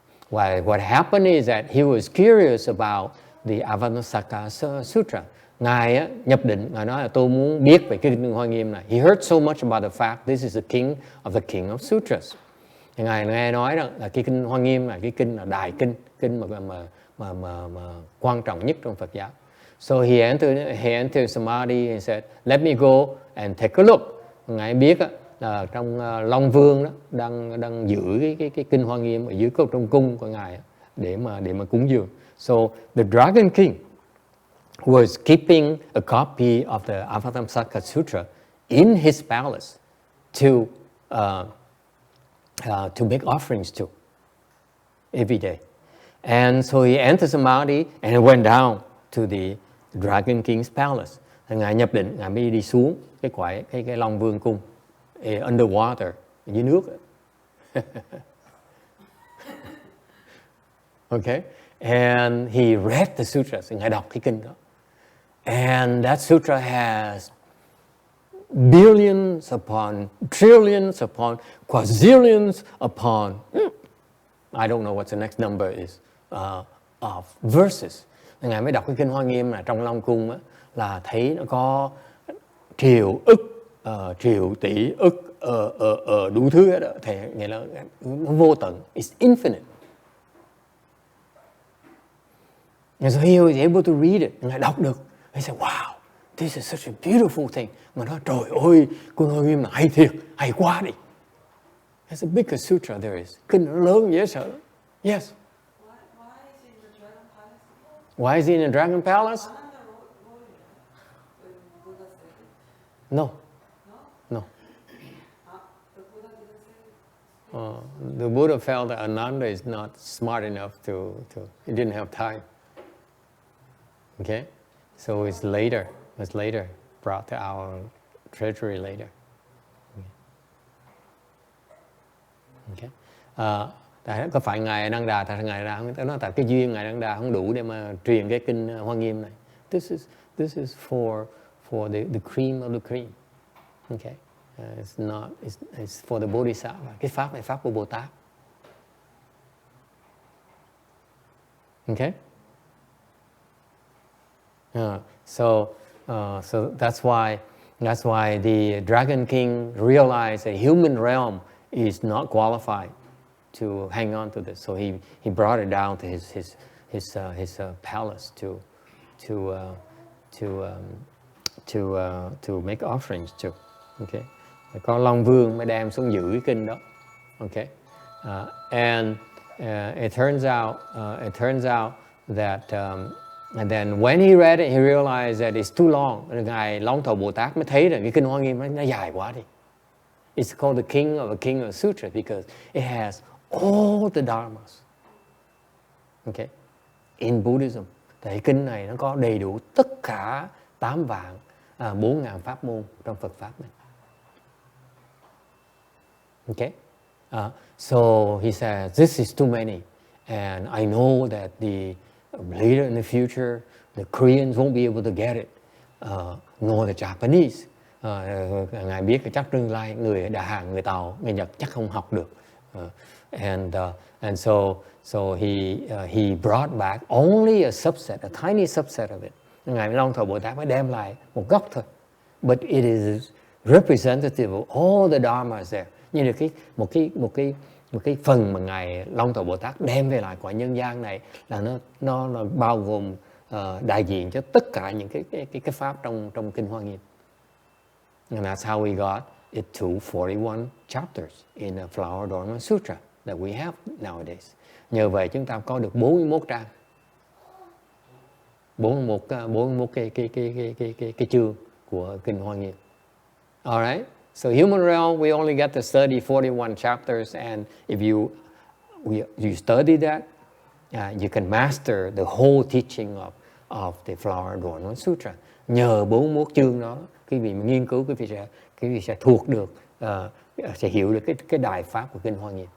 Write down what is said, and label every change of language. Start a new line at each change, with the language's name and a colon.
English: What happened is that he was curious about the Avatamsaka Sutra.
Vietnamese: Ngài nhập định, ngài nói là tôi muốn biết về cái kinh Hoa Nghiêm này.
English: He heard so much about the fact this is the king of sutras.
Vietnamese: Ngài nghe nói rằng là cái kinh Hoa Nghiêm là cái kinh là đại kinh mà quan trọng nhất trong Phật giáo.
English: So he entered samadhi and said, let me go and take a look.
Vietnamese: Ngài biết trong Long Vương đó, đang giữ cái kinh Hoa Nghiêm ở dưới trong cung của ngài để mà cúng dường.
English: So the Dragon King was keeping a copy of the Avatamsaka Sutra in his palace to make offerings to every day. And so he entered Samadhi and he went down to the Dragon King's palace.
Vietnamese: Thì ngài nhập định, ngài mới đi xuống cái Long Vương cung, underwater, dưới nước.
English: Okay, and he read the sutras.
Vietnamese: Ngài đọc cái kinh đó.
English: And that sutra has billions upon trillions upon quadrillions upon I don't know what the next number is of verses.
Vietnamese: Ngài mới đọc cái kinh Hoa Nghiêm là trong Long Cung á, là thấy nó có triệu ức, triệu tỷ ức, đủ thứ đó. Thì nghĩa là nó vô tận,
English: it's infinite. And so he was able to read it.
Vietnamese: Ngài đọc được.
English: He said, wow, this is such a beautiful thing.
Vietnamese: Mà nói, trời ơi, kinh Hoa Nghiêm là hay thiệt, hay quá đi.
English: It's the biggest sutra there is.
Vietnamese: Kinh nó lớn dễ sợ.
English: Yes. Why is he in the Dragon Palace? No. No. The Buddha felt that Ananda is not smart enough to he didn't have time. Okay? So it's later, brought to our treasury later. Okay.
Vietnamese: Có phải ngài Ananda, tại ngài Ananda nói tại cái duyên ngài Ananda không đủ để mà truyền cái kinh Hoa Nghiêm này.
English: This is for the cream of the cream. Okay. It's for the Bodhisattva.
Vietnamese: Cái pháp này pháp của Bồ Tát.
English: Okay. So that's why the Dragon King realized a human realm is not qualified to hang on to this. So he brought it down to his palace to make offerings to. Okay.
Vietnamese: Có Long Vương mới đem xuống giữ cái kinh đó.
English: Okay. And it turns out that and then when he read it, he realized that it's too long.
Vietnamese: Ngài Long Thọ Bồ Tát mới thấy rằng cái kinh Hoa Nghiêm nó dài quá đi.
English: It's called the King of Sutra because it has all the dharmas. Okay, in Buddhism,
Vietnamese: tại kinh này nó có đầy đủ tất cả 4.000 pháp môn trong Phật pháp này.
English: Okay, so he says this is too many, and I know that later in the future the Koreans won't be able to get it, nor the Japanese.
Vietnamese: Ngài biết chắc tương lai người Đà Hàn, người Tàu, người Nhật chắc không học được.
English: And so he brought back only a subset, a tiny subset of it.
Vietnamese: Ngài Long Thọ Bồ Tát mới đem lại một góc thôi.
English: But it is representative of all the dharmas there.
Vietnamese: Như là một cái phần mà ngài Long Thọ Bồ Tát đem về lại quả nhân gian này là nó bao gồm đại diện cho tất cả những cái pháp trong kinh Hoa Nghiêm.
English: And that's how we got it to 41 chapters in the Flower Adornment Sutra that we have nowadays.
Vietnamese: Nhờ vậy chúng ta có được 41 trang. 41 cái chương của kinh Hoa Nghiêm.
English: All right? So human realm, we only get to study 41 chapters, and if you study that, you can master the whole teaching of the Flower Adornment Sutra.
Vietnamese: Nhờ 41 chương đó, quý vị nghiên cứu, quý vị sẽ thuộc được, sẽ hiểu được cái đại pháp của kinh Hoa Nghiêm.